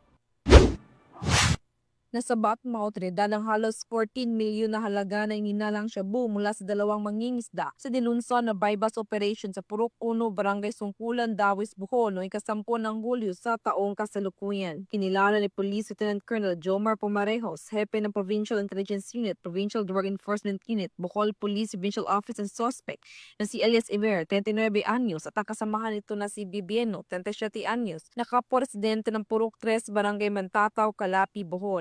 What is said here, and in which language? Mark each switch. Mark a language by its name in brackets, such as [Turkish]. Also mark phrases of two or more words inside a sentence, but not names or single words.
[Filipino] Nasabat ng mga otoridad ng halos 14 milyon na halaga na ininalang shabu mula sa dalawang mangingisda sa dinunson na bypass operation sa Purok 1, Barangay Sungkulan, Dawis, Bohol noong 10 ng Hulyo sa taong kasalukuyan. Kinilala ni Police Lieutenant Colonel Jomar Pomarejos, Hepe ng Provincial Intelligence Unit, Provincial Drug Enforcement Unit, Bohol Police Provincial Office and Suspect na si Elias Imer, 39 anyos, at ang kasamahan nito na si Bibieno, 37 anyos, na kapwa-residente ng Purok 3, Barangay Mantataw, Calapi, Bohol.